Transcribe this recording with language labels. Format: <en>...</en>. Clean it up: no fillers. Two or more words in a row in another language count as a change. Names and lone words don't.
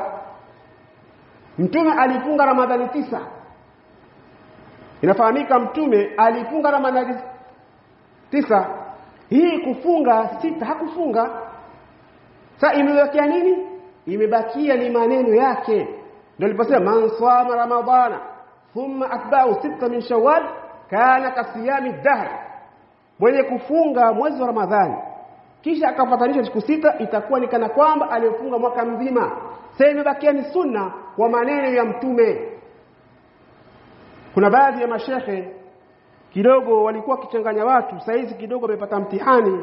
<sw>Mtume alifunga Ramadhani 9. Inafahamika Mtume alifunga Ramadhani 9. Hii kufunga 6 hakufunga. Sasa imebakia nini? Imebakia ni maneno yake. Ndio aliposema</sw> <ar>من صام رمضان ثم أتبعه 6 من شوال كان كصيام الدهر,</ar> <sw>mwenye kufunga mwezi wa Ramadhani kisha akafatanisha siku 6 itakuwa ni kana kwamba aliyofunga mwaka mzima. Sasa imebakia ni sunna kwa maneno ya Mtume. Kuna baadhi ya mashehe kidogo walikuwa kichanganya watu, saizi kidogo amepata mtihani.</sw>